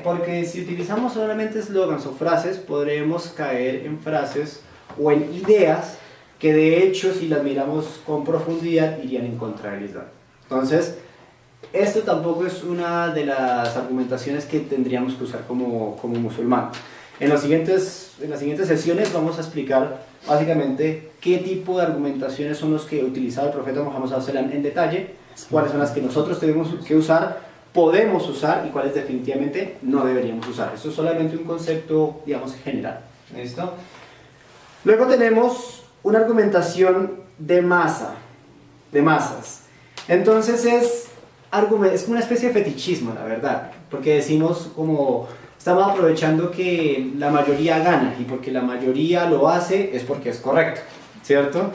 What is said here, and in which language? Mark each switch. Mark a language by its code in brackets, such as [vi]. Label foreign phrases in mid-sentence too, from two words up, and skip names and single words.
[es] Porque si utilizamos solamente eslogans o frases, podremos caer en frases o en ideas que de hecho, si las miramos con profundidad, irían en contra del Islam. Entonces, esto tampoco es una de las argumentaciones que tendríamos que usar como musulmanes. En las siguientes sesiones vamos a explicar básicamente qué tipo de argumentaciones son los que utilizaba el profeta Muhammad [ar] صلى الله عليه وسلم [es] en detalle, cuáles son las que nosotros tenemos que usar, podemos usar y cuáles definitivamente no deberíamos usar. Esto es solamente un concepto, digamos, general. ¿Listo? Luego tenemos una argumentación de masas. Entonces es como una especie de fetichismo, la verdad, porque decimos como estamos aprovechando que la mayoría gana y porque la mayoría lo hace es porque es correcto, ¿cierto?